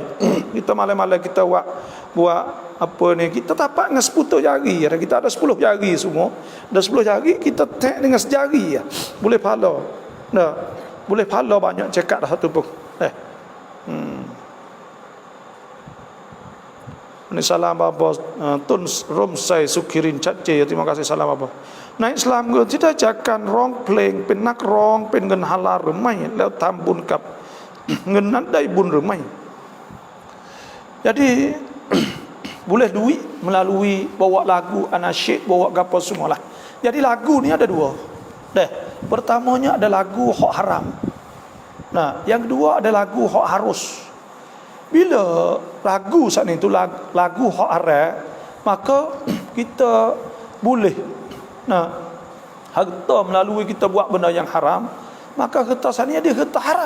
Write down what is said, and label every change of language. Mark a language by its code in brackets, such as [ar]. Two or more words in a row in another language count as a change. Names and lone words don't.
[ms] Kita malam-malam kita buat apa ni, kita tapak dengan 10 jari, kita ada 10 jari semua, ada 10 jari kita tag dengan sejari boleh pahala. Boleh pahala banyak cekak dah satu pun. Ini salam bapa Tun Romsai Sukirin Chatche, terima kasih salam bapa. [th] ในอิสลามก็ที่ได้จากการร้องเพลงเป็นนักร้องเป็นเงินฮาลาลหรือไม่แล้วทำบุญกับเงินนั้นได้บุญหรือไม่ [ms] Jadi boleh duit melalui bawa lagu, anasyid, bawa gapo semualah. Jadi lagu ni ada dua. Pertamanya ada lagu hak haram. Nah, yang kedua ada lagu hak harus. Bila lagu saat itu lagu hak haram, maka kita boleh harta melalui kita buat benda yang haram, maka harta saat ni dia harta haram.